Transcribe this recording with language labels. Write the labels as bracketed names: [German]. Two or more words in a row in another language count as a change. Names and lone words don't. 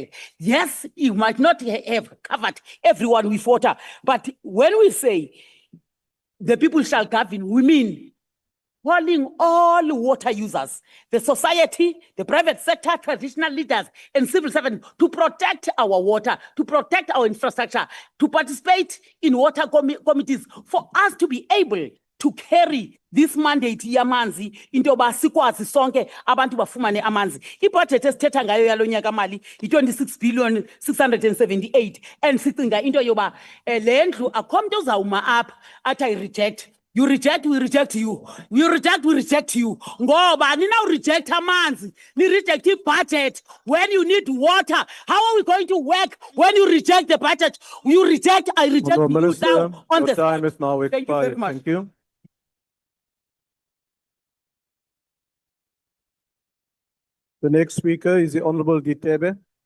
[English] Yes, you might not have covered everyone with water, but when we say the people shall govern, we mean calling all water users, the society, the private sector, traditional leaders, and civil servants to protect our water, to protect our infrastructure, to participate in water committees for us to be able to carry this mandate [Xhosa] yamanzi into yoba sikwazi sonke abantu bafumane amanzi. Ibudget esithetha ngayo yalo nyaka mali yi-26 billion 678 and sicinga into yoba le ndlu akho mntu ozawuma apha athi ayireject. [English] You reject, we reject you. You reject, we reject you. [Xhosa] Ngoba nina [English] reject [Xhosa] amanzi, ni [English] reject the budget when you need water. How are we going to work when you reject the budget? You reject, I reject Honourable you Minister, down on your the time is now Thank you very expired. much. Thank you. The next speaker is the Honourable Gitebe.